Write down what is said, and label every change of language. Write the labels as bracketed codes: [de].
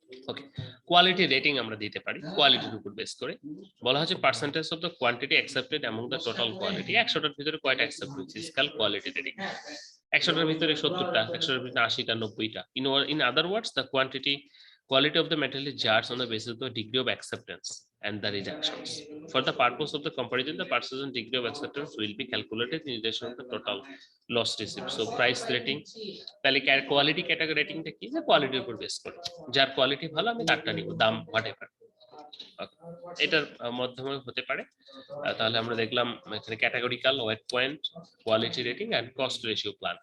[bn] ওকে, quality rating আমরা দিতে পারি কোয়ালিটির উপর বেস করে। বলা হচ্ছে [en] Percentage of the quantity accepted among the total quality. [bn] 100টার ভিতরে কয়টা অ্যাকসেপ্ট হয়েছে, স্কেল কোয়ালিটি রেটিং। 100টার ভিতরে 70টা, 100টার ভিতরে 80টা, 90টা। [en] In other words the quality of the material is judged on the basis of the degree of acceptance and the rejections. For the purpose of the comparison, the percentage degree of acceptance will be calculated in relation to the total loss received. So price rating, [bn] তাহলে quality category রেটিংটা কি, যে কোয়ালিটির উপর base করে, যার quality ভালো আমি তারটা নিব, দাম হোয়াটএভার। এটার মাধ্যমে হতে পারে। তাহলে আমরা দেখলাম এখানে categorical, wait point, quality rating and cost ratio plan.